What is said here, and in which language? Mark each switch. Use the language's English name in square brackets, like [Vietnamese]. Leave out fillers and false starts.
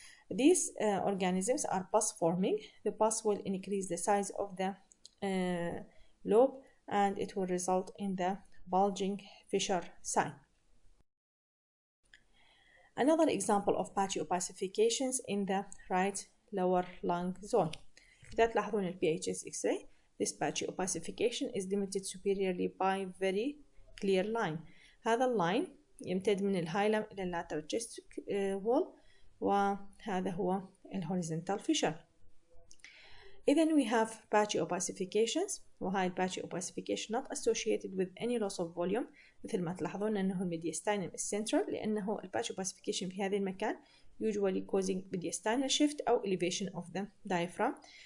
[English] These organisms are pus forming. The pus will increase the size of the lobe, and it will result in the bulging fissure sign. Another example of patchy opacifications in the right lower lung zone. [Arabic] إذا تلاحظون [English] ال PHS X-ray, this patchy opacification is limited superiorly by very clear line. [Arabic] هذا اللاين يمتد من الهايلم إلى اللاترال chest wall، وهذا هو ال horizontal fissure. [English] إذن we have patchy opacifications، وهاي ال patchy opacification not associated with any loss of volume، [Arabic] مثل ما تلاحظون أنه [English] mediastinum is central، لأنه ال patchy opacification [Arabic] في هذا المكان [English] usually causing mediastinal shift أو elevation of the diaphragm.